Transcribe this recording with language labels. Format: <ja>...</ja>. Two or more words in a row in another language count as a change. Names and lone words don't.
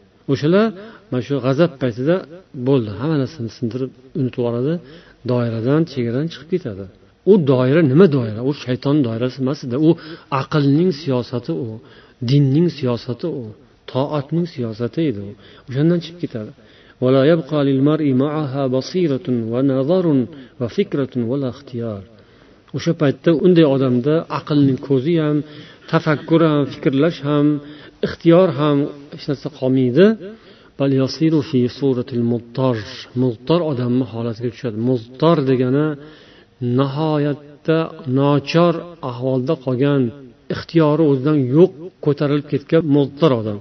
<uz>O'shalar mana shu g'azab paytida bo'ldi, hamma narsani sindirib unutib yuboradi, doiradan, chegaradan chiqib ketadi. U doira nima doira? U shayton doirasi emas-da, u aqlning siyosati, u dinning siyosati, u toatning siyosati edi. O'shandan chiqib ketadi.</uz> <ar>ولا يبقى للمرء معها بصيرة ونظر وفكرة ولا اختيار.</ar> <uz>O'sha paytda unday odamda aqlning ko'zi ham, tafakkur ham, fikrlash ham, ixtiyor ham hech narsa qolmaydi.</uz> <ar>بل يصير في صورة المضطر.</ar> <uz>Mudtar odamning holatiga tushadi. Mudtar degani nihoyatda nochor ahvolda qolgan, ixtiyori o'zidan yo'q, ko'tarilib ketgan mudtar odam.</uz>